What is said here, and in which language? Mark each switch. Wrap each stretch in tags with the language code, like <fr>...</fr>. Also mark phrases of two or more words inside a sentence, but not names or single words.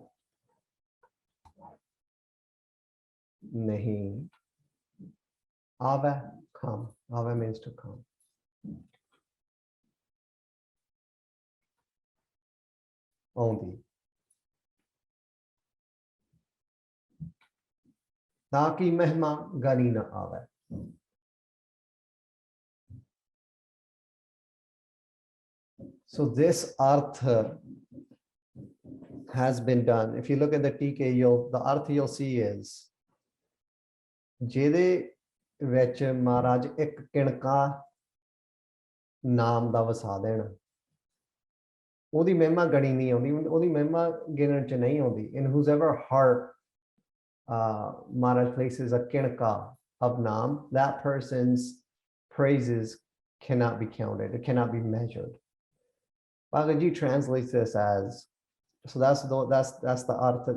<pa>Nahi.</pa> <en>Ava, come. Ava means to come. Only.</en> <pa>ਤਾਕੀ ਮਹਿਮਾ ਗਨੀ ਨ ਆਵੈ.</pa> <en>So this artha has been done. If you look at the TK, the artha you'll see is</en> <pa>ਜਿਹਦੇ ਵਿੱਚ ਮਹਾਰਾਜ ਇੱਕ ਕਿਣਕਾ ਨਾਮ ਦਾ ਵਸਾ ਦੇਣ, ਉਹਦੀ ਮਹਿਮਾ ਗਣੀ ਨਹੀਂ ਆਉਂਦੀ, ਉਹਦੀ ਮਹਿਮਾ ਗਿਣਨ ਚ ਨਹੀਂ ਆਉਂਦੀ.</pa> <en>In whosever heart Maharaj places a kinka of naam, that person's praises cannot be counted, it cannot be measured. Bhagavad Gita translates this as, so that's the artha.</en>